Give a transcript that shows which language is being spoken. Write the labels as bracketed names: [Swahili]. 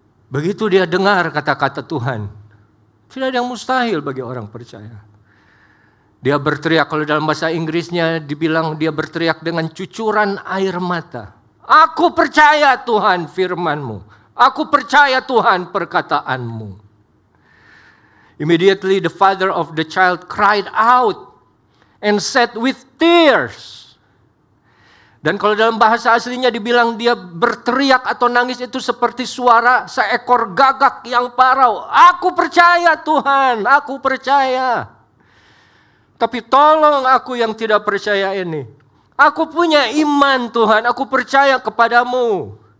[Indonesian] Begitu dia dengar kata-kata Tuhan, tidak ada yang mustahil bagi orang percaya. Dia berteriak, kalau dalam bahasa Inggrisnya dibilang dia berteriak dengan cucuran air mata. Aku percaya Tuhan firman-Mu. Aku percaya Tuhan perkataan-Mu. [English] Immediately the father of the child cried out and said with tears. [Indonesian] Dan kalau dalam bahasa aslinya dibilang dia berteriak atau nangis itu seperti suara seekor gagak yang parau. Aku percaya Tuhan, aku percaya. Tapi tolong aku yang tidak percaya ini. Aku punya iman Tuhan, aku percaya kepadamu.